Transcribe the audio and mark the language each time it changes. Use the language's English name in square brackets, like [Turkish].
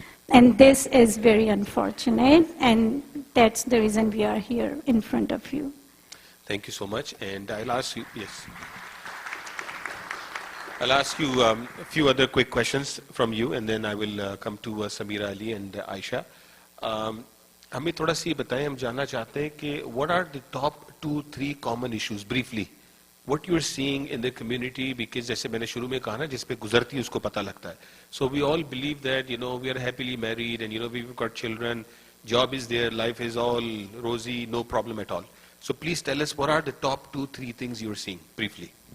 [English] And this is very unfortunate, and that's the reason we are here in front of you. Thank you so much, and I'll ask you, yes. I'll ask you a few other quick questions from you, and then I will come to Samira Ali and Aisha. [Hindi] हमें थोड़ा सी बताएं, हम जानना चाहते हैं कि [English] what are the top 2-3 common issues briefly what you're seeing in the community, because [Hindi] जैसे मैंने शुरू में कहा ना, जिस पे गुजरती है उसको पता लगता है. [English] So we all believe that, you know, we are happily married and, you know, we've got children, job is there, life is all rosy, no problem at all. So please tell us, what are the top 2-3 things you're seeing briefly?